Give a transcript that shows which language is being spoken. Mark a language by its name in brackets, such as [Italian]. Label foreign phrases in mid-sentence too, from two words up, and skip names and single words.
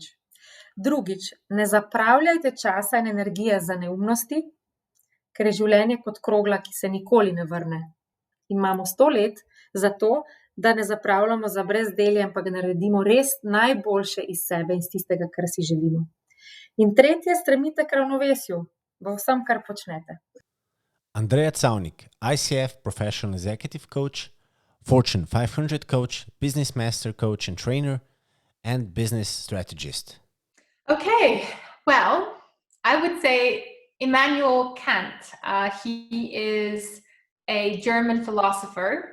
[Slovenian] Drugič, ne zapravljajte časa in energije za neumnosti, ker je življenje kot krogla, ki se nikoli ne vrne. In imamo 100 let za to, da ne zapravljamo za brezdelje, ampak naredimo res najboljše iz sebe in iz tistega, kar si želimo. In tretje, stremite k ravnovesju v vsem, kar počnete. Andreja Cavnik, [English] ICF Professional Executive Coach, Fortune 500 Coach, Business Master Coach and Trainer, and Business Strategist. Okay, well, I would say Immanuel Kant. He is a German philosopher.